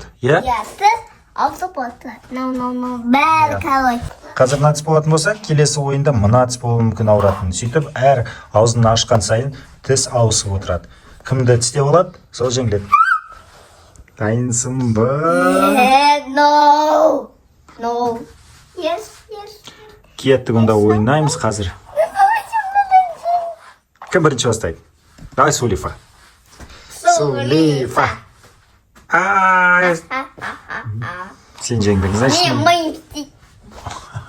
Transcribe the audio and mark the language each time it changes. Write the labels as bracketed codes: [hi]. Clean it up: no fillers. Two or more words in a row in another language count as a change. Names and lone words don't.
[kk] Я? Я, сіз ауызып отырады. Бәрі қалай. Қазір мына тіс болатын болса, келесі ойында мына тіс болуы мүмкін ауыратын. Сөйтіп, әр аузын ашқан сайын тіс ауысып отырады. Кімді тістеп алады, сол жеңіледі. Дайынсың ба? [en] No. No. Yes. [kk] Кеттік онда ойнаймыз қазір. Кім бірінші бастайды? Давай Сулифа. Сулифа. Сен жеңдің, значит. Мен